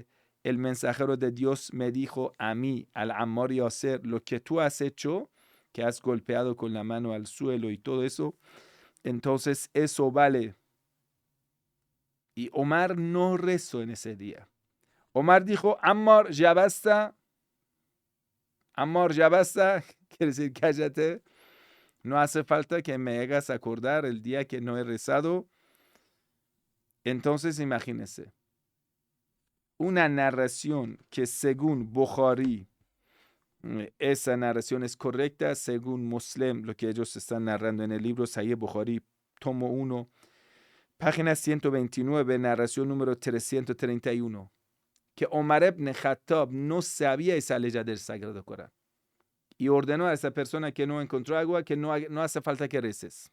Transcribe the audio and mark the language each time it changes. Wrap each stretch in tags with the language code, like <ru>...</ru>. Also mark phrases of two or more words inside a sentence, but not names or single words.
<es>El mensajero de Dios me dijo a mí, al Ammar Yasser, lo que tú has hecho, que has golpeado con la mano al suelo y todo eso, entonces eso vale. Y Omar no rezó en ese día. Omar dijo, Ammar, ya basta. Ammar, ya basta. Quiere decir, cállate. No hace falta que me hagas acordar el día que no he rezado. Entonces, imagínense. Una narración que según Bukhari, esa narración es correcta, según Muslim, lo que ellos están narrando en el libro Sahih Bukhari, tomo 1, página 129, narración número 331, que Omar ibn Khattab no sabía esa ley del Sagrado Corán y ordenó a esa persona que no encontró agua que no hace falta que reces.</es>